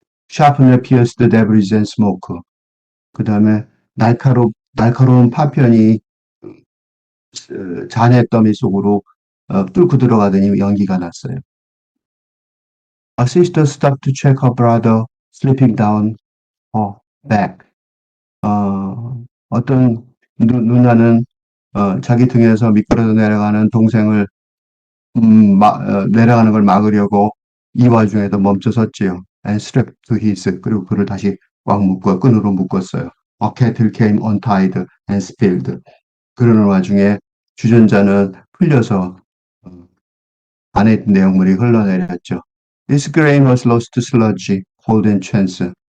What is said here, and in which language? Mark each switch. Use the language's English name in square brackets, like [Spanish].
[English] Sharply pierced debris and smoke. [Korean] 그 다음에 날카로운 파편이 잔해 더미 속으로 뚫고 들어가더니 연기가 났어요. [English] A sister stopped to check her brother slipping down her back. [Korean] 어떤 누나는 자기 등에서 미끄러져 내려가는 동생을 내려가는 걸 막으려고 이 와중에도 멈춰섰지요. [English] And strapped to his. [Korean] 그리고 그를 다시 끈으로 묶었어요. [English] A kettle came untied and spilled. [Korean] 그러는 와중에 주전자는 풀려서 안에 있던 내용물이 흘러내렸죠. [English] This grain was lost to sludge, cold and chance.